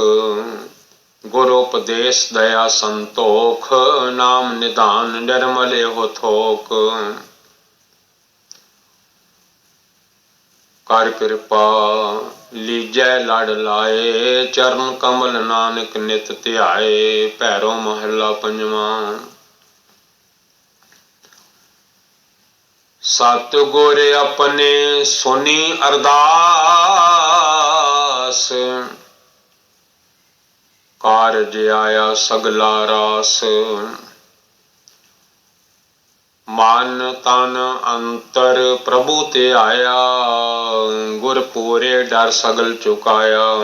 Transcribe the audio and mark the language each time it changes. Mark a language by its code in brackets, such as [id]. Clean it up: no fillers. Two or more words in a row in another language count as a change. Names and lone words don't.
[pa] ਗੁਰ ਉਪਦੇਸ਼ ਦਇਆ ਸੰਤੋਖ, ਨਾਮ ਨਿਧਾਨ ਨਿਰਮਲ ਏਹ ਥੋਕ। ਕਰ ਕ੍ਰਿਪਾ ਲੀਜੈ ਲੜ ਲਾਏ, ਚਰਣ ਕਮਲ ਨਾਨਕ ਨਿਤ ਧਿਆਏ। ਭੈਰੋ ਮਹਲਾ ਪੰਜਵਾ। ਸਤਗੁਰ ਅਪਨੇ ਸੁਨੀ ਅਰਦਾਸ, ਕਾਰਜ ਆਇਆ ਸਗਲਾ ਰਾਸ। ਮਨ ਤਨ ਅੰਤਰ ਪ੍ਰਭੁ ਤੇ ਆਇਆ, ਗੁਰ ਪੂਰੇ ਡਰ ਸਗਲ ਚੁਕਾਇਆ।